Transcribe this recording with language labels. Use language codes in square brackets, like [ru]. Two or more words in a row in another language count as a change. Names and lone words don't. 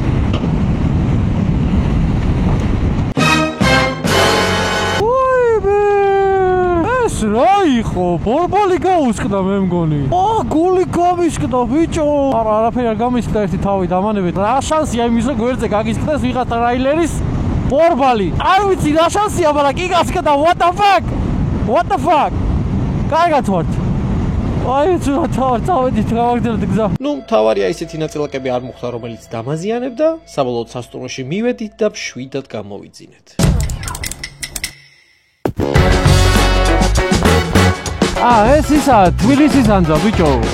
[ka] ეს რა იყო? ბორბალი გაუსკდა მე მგონი. გული გამისკდა ბიჭო. არაფერი არ გამისკდა ერთი თავი დამანებით. რა შანსია იმის რომ გვერდზე გაგისკდეს ვიღაც ტრაილერის ბორბალი. არ ვიცი რა შანსია, მაგრამ კი გასკდა. [en] What the fuck? [ka] კარგად ვარ. აი წავედით გავაგრძელეთ გზა. ნუ თავარია ისეთი ნაწილაკები არ მოხდა რომელიც დამაზიანებდა, საბოლოოდ სასტუმროში მივედით და მშვიდად გამოვიძინეთ. ეს ისა თბილისის ანძა ბიჭო.